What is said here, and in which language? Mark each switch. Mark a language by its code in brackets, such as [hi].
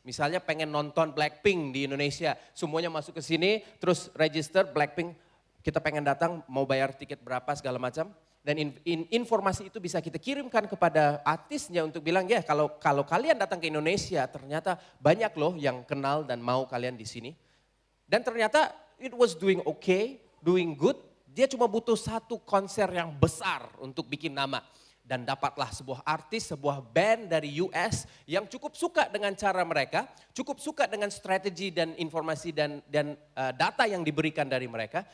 [id] Misalnya pengen nonton Blackpink di Indonesia, semuanya masuk ke sini, terus register Blackpink, kita pengen datang, mau bayar tiket berapa segala macam. Dan informasi itu bisa kita kirimkan kepada artisnya untuk bilang ya kalau kalian datang ke Indonesia ternyata banyak loh yang kenal dan mau kalian di sini. Dan ternyata [en] it was doing okay, doing good. [id] Dia cuma butuh satu konser yang besar untuk bikin nama. Dan dapatlah sebuah artis, sebuah band dari US yang cukup suka dengan cara mereka, cukup suka dengan strategi dan informasi dan data yang diberikan dari mereka.